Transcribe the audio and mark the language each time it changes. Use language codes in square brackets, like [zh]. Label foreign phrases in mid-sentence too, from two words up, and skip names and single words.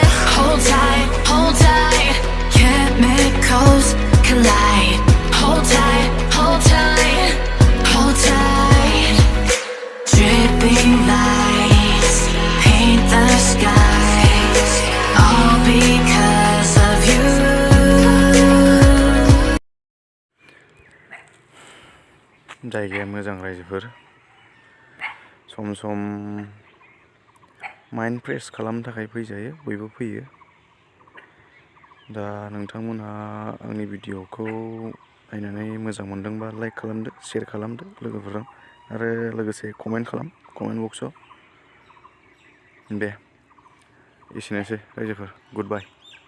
[en] Hold tight, chemicals collide. Hold tight, hold tight. Dripping lights paint the skies, all because of you. [brx] जायगाया मोजां रायजोफोर सम सम [en] mind fresh [brx] खालामनो थाखाय फैजायो बयबो फैयो दा नोंथांमोनहा आंनि भिडिअखौ नायनानै मोजां मोनदोंबा लाइक खालामदो शेयार खालामदो लोगोफोरजों आरो लोगोसे कमेन्ट बक्सआव दे एसेनोसै रायजोफोर [en] good bye